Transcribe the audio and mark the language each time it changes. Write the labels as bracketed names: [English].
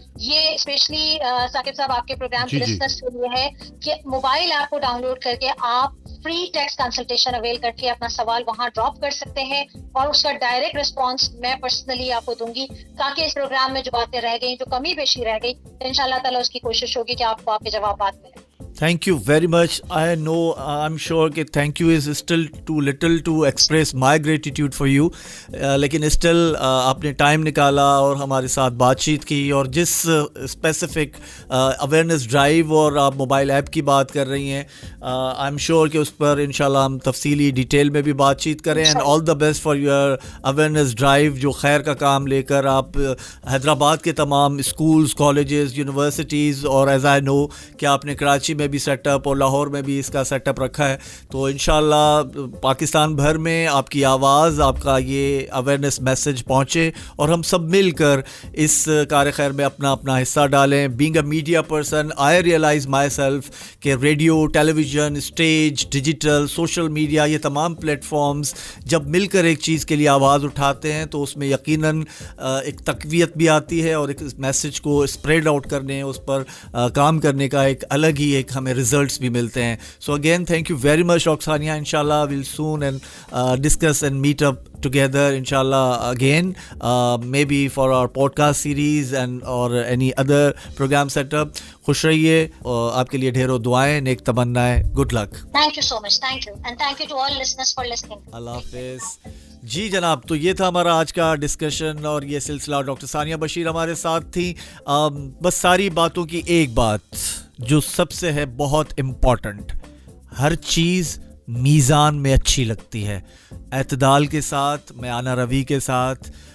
[Urdu] یہ اسپیشلی ثاقب صاحب آپ کے پروگرام کے لسنرز کے لیے ہے کہ موبائل ایپ کو ڈاؤن لوڈ کر کے آپ فری ٹیکسٹ کنسلٹیشن اویل کر کے اپنا سوال وہاں ڈراپ کر سکتے ہیں، اور اس کا ڈائریکٹ رسپانس میں پرسنلی آپ کو دوں گی، تاکہ اس پروگرام میں جو باتیں رہ گئی، جو کمی بیشی رہ گئی، انشاءاللہ تعالیٰ اس کی کوشش ہوگی کہ آپ کو آپ کے جوابات ملیں. [English] Thank you very much. I'm sure کہ thank you is still too little to express my gratitude for you. [Urdu] لیکن still آپ نے ٹائم نکالا اور ہمارے ساتھ بات چیت کی، اور جس اسپیسیفک اویئرنیس ڈرائیو اور آپ موبائل ایپ کی بات کر رہی ہیں، [English] I'm sure [Urdu] کہ اس پر انشاءاللہ ہم تفصیلی ڈیٹیل میں بھی بات چیت کریں. [English] and all the best for your awareness drive, [Urdu] جو خیر کا کام لے کر آپ حیدرآباد کے تمام اسکولز، کالجز، یونیورسٹیز، اور [English] as I know [Urdu] کہ آپ نے کراچی میں بھی سیٹ اپ اور لاہور میں بھی اس کا سیٹ اپ رکھا ہے، تو انشاءاللہ پاکستان بھر میں آپ کی آواز، آپ کا یہ اویئرنیس میسج پہنچے اور ہم سب مل کر اس کار خیر میں اپنا اپنا حصہ ڈالیں. [English] being a media person, I realize myself [Urdu] کہ ریڈیو، ٹیلی vision, stage, digital, social media, یہ تمام پلیٹ فارمز جب مل کر ایک چیز کے لیے آواز اٹھاتے ہیں تو اس میں یقیناً ایک تقویت بھی آتی ہے، اور ایک میسج کو اسپریڈ آؤٹ کرنے، اس پر کام کرنے کا ایک الگ ہی ایک ہمیں رزلٹس بھی ملتے ہیں. [English] So again thank you very much doctor Sania. [Urdu] انشاءاللہ [English] We'll soon and discuss and meet up together inshallah again, maybe for our podcast series and or any other program setup. [Urdu] خوش رہیے, آپ کے لیے ڈھیروں دعائیں, نیک تمنائیں. [English] Good luck. Thank you so much. Thank you. And thank you to all listeners for listening. [Urdu] اللہ حافظ. جی جناب, تو یہ تھا ہمارا آج کا ڈسکشن اور یہ سلسلہ. ڈاکٹر ثانیہ بشیر ہمارے ساتھ تھی. بس ساری باتوں کی ایک بات جو سب سے ہے بہت امپورٹنٹ, ہر چیز میزان میں اچھی لگتی ہے, اعتدال کے ساتھ, میانہ روی کے ساتھ.